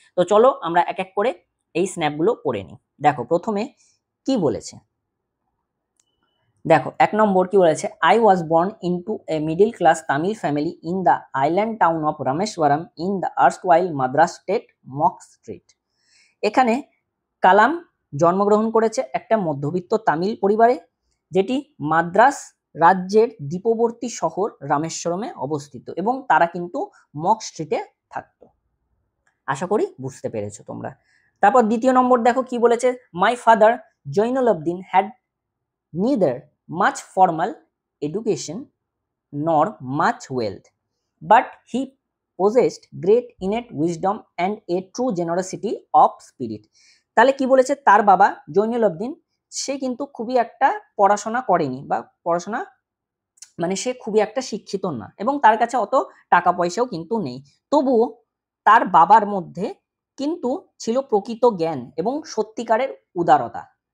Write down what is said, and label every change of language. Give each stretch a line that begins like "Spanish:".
Bangla: তো চলো আমরা এক এক করে এই স্ন্যাপগুলো পড়ে নিই। দেখো প্রথমে কি বলেছে,
English: দেখো 1 নম্বর কি বলেছে, I was born into a middle class Tamil family in the island town of Rameswaram in the erstwhile Madras state mosque street.
Bangla: এখানে কালাম জন্মগ্রহণ করেছে একটা মধ্যবিত্ত তামিল পরিবারে, যেটি মাদ্রাস রাজ্যের দ্বীপবর্তী শহর রামেশ্বরমে অবস্থিত, এবং তারা কিন্তু মক স্ট্রিটে থাকতো। আশা করি বুঝতে পেরেছো তোমরা। তারপর দ্বিতীয় নম্বর দেখো কি বলেছে,
English: My father Jainul Abdeen had neither much formal education nor much wealth, but he possessed great innate wisdom and a true generosity of spirit।
Bangla: তাহলে কি বলেছে, তার বাবা জৈনুল আবদিন সে কিন্তু খুবই একটা পড়াশোনা করেনি, বা পড়াশোনা মানে সে খুবই একটা শিক্ষিত না, এবং তার কাছে অত টাকা পয়সাও কিন্তু নেই, তবুও তার বাবার মধ্যে কিন্তু ছিল প্রকৃত জ্ঞান এবং সত্যিকারের উদারতা।